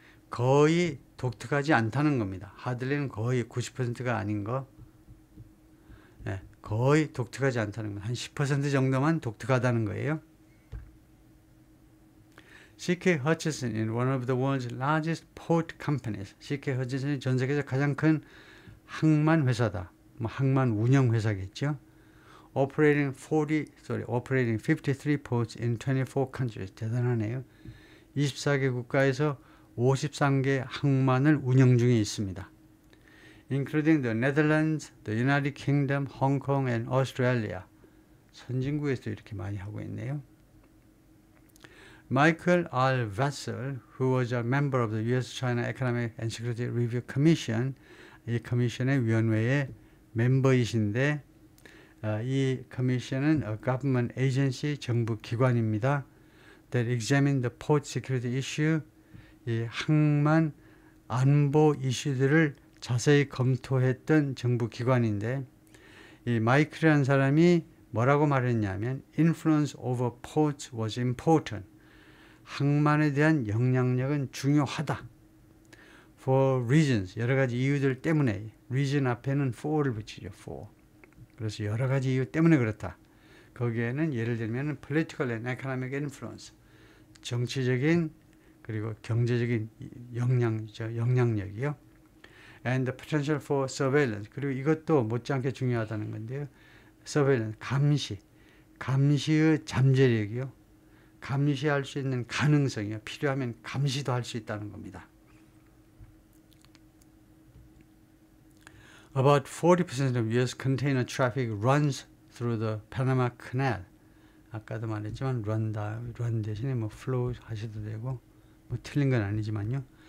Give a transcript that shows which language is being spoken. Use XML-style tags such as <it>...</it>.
<ko>거의 독특하지 않다는 겁니다. hardly는 거의 90%가 아닌 거. 거의 독특하지 않다는 거. 한 10% 정도만 독특하다는 거예요.</ko> <en>CK Hutchison is one of the world's largest port companies.</en> <ko>CK Hutchison이 전 세계에서 가장 큰 항만 회사다. 항만 운영 회사겠죠.</ko> <en>Operating 53 ports in 24 countries.</en> <ko>대단하네요. 24개 국가에서 53개 항만을 운영 중에 있습니다.</ko> <en>Including the Netherlands, the United Kingdom, Hong Kong and Australia.</en> <ko>선진국에서 이렇게 많이 하고 있네요.</ko> <en>Michael R. Vassell, who was a member of the U.S.-China Economic and Security Review Commission,</en> <ko>이 커미션의 위원회의 멤버이신데 이 커미션은</ko> <en>a government agency,</en> <ko>정부 기관입니다.</ko> <en>That examined the port security issue,</en> <ko>이 항만 안보 이슈들을 자세히 검토했던 정부 기관인데 이 마이클이라는 사람이 뭐라고 말했냐면</ko> <en>influence over ports was important.</en> <ko>항만에 대한 영향력은 중요하다.</ko> <en>For reasons,</en> <ko>여러 가지 이유들 때문에 reason 앞에는 for를 붙이죠.</ko> <en>for.</en> <ko>그래서 여러 가지 이유 때문에 그렇다. 거기에는 예를 들면</ko> <en>political and economic influence,</en> <ko>정치적인 그리고 경제적인 영향력이요.</ko> <en>And the potential for surveillance.</en> <ko>그리고 이것도 못지않게 중요하다는 건데요. surveillance, 감시의 잠재력이요. 감시할 수 있는 가능성이요. 필요하면 감시도 할 수 있다는 겁니다.</ko> <en>About 40% of U.S. container traffic runs through the Panama Canal.</en> <ko>아까도 말했지만 run 대신에 뭐 flow 하셔도 되고 뭐 틀린 건 아니지만요.</ko>